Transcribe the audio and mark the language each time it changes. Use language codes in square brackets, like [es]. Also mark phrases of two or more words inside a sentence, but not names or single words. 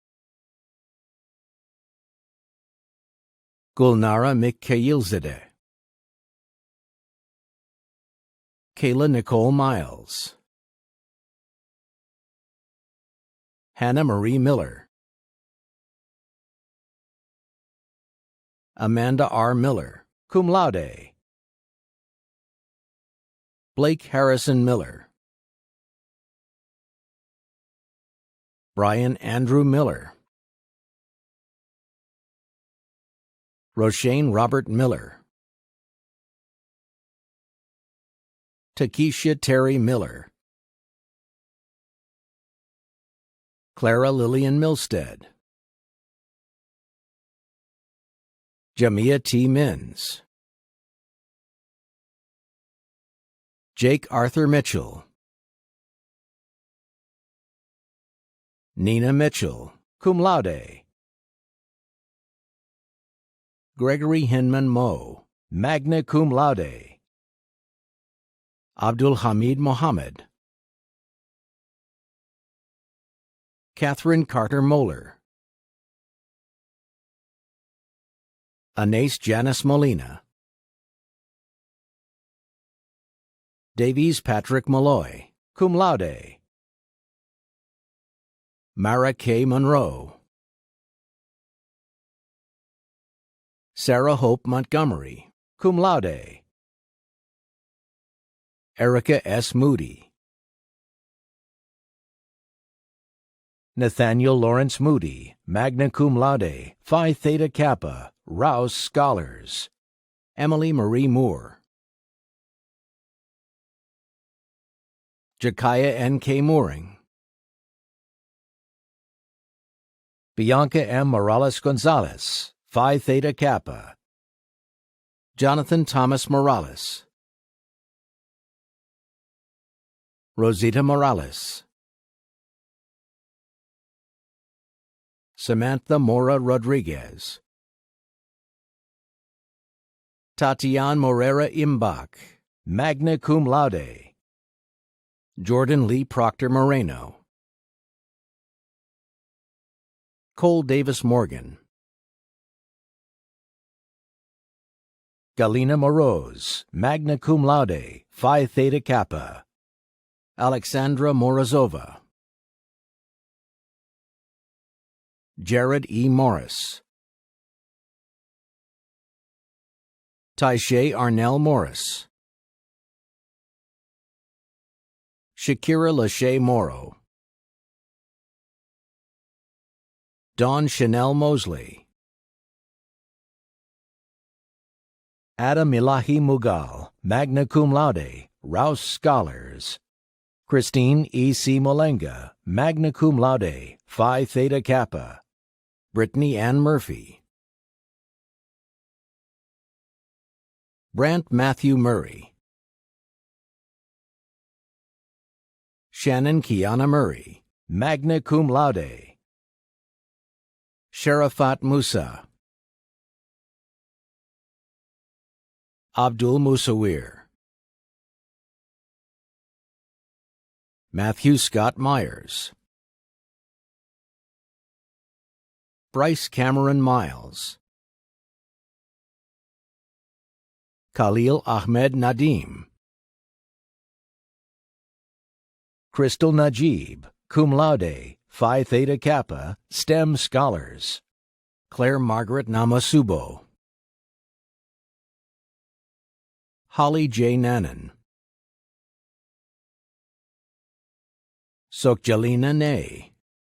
[en] Gulnara Mikhailzadeh, Kayla Nicole Miles, Hannah Marie Miller, Amanda R. Miller, [la] cum laude, [en] Blake Harrison Miller, Brian Andrew Miller, Roshane Robert Miller, Takesha Terry Miller, Clara Lillian Milstead, Jamia T. Mins, Jake Arthur Mitchell, Nina Mitchell, [la] cum laude, [en] Gregory Hinman Moe, [la] magna cum laude, [en] Abdul Hamid Mohammed, Catherine Carter Moeller, Anais Janice Molina, Davies Patrick Malloy, [la] cum laude, [en] Mara K. Monroe, Sarah Hope Montgomery, [la] cum laude, [en] Erica S. Moody, Nathaniel Lawrence Moody, [la] magna cum laude, [en] Phi Theta Kappa, Rouse Scholars, Emily Marie Moore, Jakaya N. K. Mooring, Bianca M. Morales Gonzalez, Phi Theta Kappa, Jonathan Thomas Morales, Rosita Morales, Samantha Mora Rodriguez, Tatiana Morera Imbach, [la] magna cum laude. [en] Jordan Lee Proctor Moreno. Cole Davis Morgan. Galina Moroz, [la] magna cum laude, [en] Phi Theta Kappa. Alexandra Morozova. Jared E. Morris. Taisha Arnell Morris. Shakira Lachey Morrow. Dawn Chanel Mosley. Adam Ilahi Mughal, [la] magna cum laude, [en] Rouse Scholars. Christine E. C. Molenga, [la] magna cum laude, [en] Phi Theta Kappa. Brittany Ann Murphy. Brant Matthew Murray. Shannon Kiana Murray, [la] magna cum laude. [en] Sharafat Musa. Abdul Musawir. Matthew Scott Myers. Bryce Cameron Miles. Khalil Ahmed Nadim. Crystal Najib, [la] cum laude, [en] Phi Theta Kappa, STEM Scholars. Claire Margaret Namasubo. Holly J. Nannen. Sokjalina Nay.